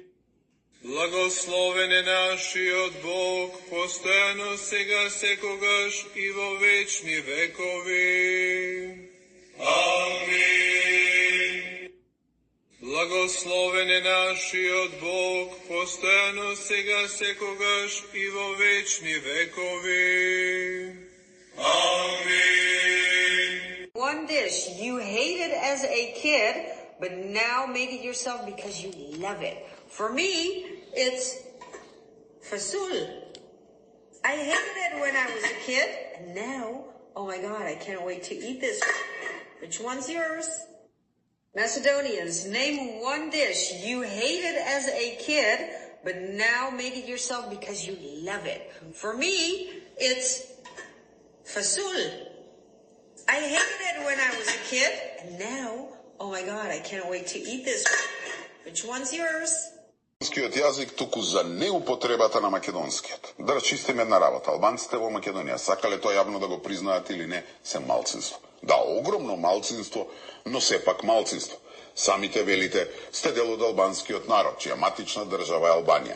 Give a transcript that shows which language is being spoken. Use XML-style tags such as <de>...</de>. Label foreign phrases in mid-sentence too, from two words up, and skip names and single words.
<mk>Благословен е нашиот Бог постојано сега секогаш и во вечни векови. Амин. Благословен е нашиот Бог постојано сега секогаш и во вечни векови. Амин.</mk> <en>One dish you hated as a kid, but now made it yourself because you love it. For me, it's fasul. I hated it when I was a kid, and now, oh my God, I can't wait to eat this. Which one's yours? Macedonians, name one dish you hated as a kid, but now made it yourself because you love it. For me, it's fasul. I hated it when I was a kid, and now, oh my God, I can't wait to eat this. Which one's yours?</en> <mk>Албанскиот јазик туку за неупотребата на македонскиот. Да рачистиме една работа. Албанците во Македонија, сакале тоа јавно да го признаат или не, се малцинство. Да, огромно малцинство, но сепак малцинство. Самите велите, сте дел од албанскиот народ, чија матична држава е Албанија.</mk>